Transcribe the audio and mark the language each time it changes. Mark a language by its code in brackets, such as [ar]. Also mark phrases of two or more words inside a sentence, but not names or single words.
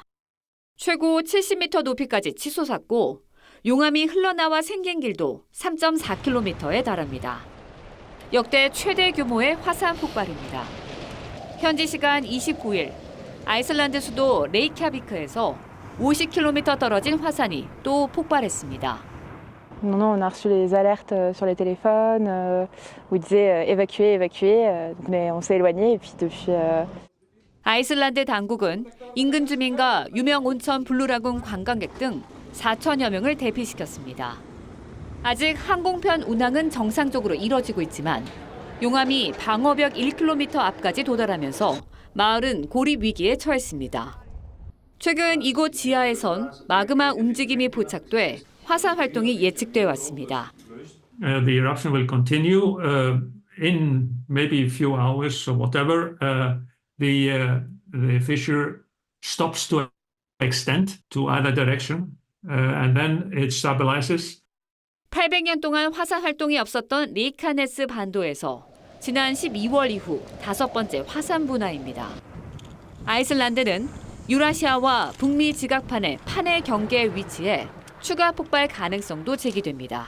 [ko] 최고 70m 높이까지 치솟았고 용암이 흘러나와 생긴 길도 3.4km에 달합니다. 역대 최대 규모의 화산 폭발입니다. 현지 시간 29일 아이슬란드 수도 레이캬비크에서 50km 떨어진 화산이 또 폭발했습니다. [fr] Non, on a reçu les alertes sur les téléphones où ils disaient évacuer, mais on s'est éloigné et puis depuis. [ko] 아이슬란드 당국은 인근 주민과 유명 온천 블루라군 관광객 등 4천여 명을 대피시켰습니다. 아직 항공편 운항은 정상적으로 이뤄지고 있지만 용암이 방어벽 1km 앞까지 도달하면서 마을은 고립 위기에 처했습니다. 최근 이곳 지하에선 마그마 움직임이 포착돼 화산 활동이 예측돼 왔습니다. [en] The eruption will continue in maybe a few hours or whatever. The fissure stops to extend to either direction, and then it stabilizes. [ko] 800년 동안 화산 활동이 없었던 리카네스 반도에서 지난 12월 이후 5번째 화산 분화입니다. 아이슬란드는 유라시아와 북미 지각판의 판해 경계에 위치해 추가 폭발 가능성도 제기됩니다.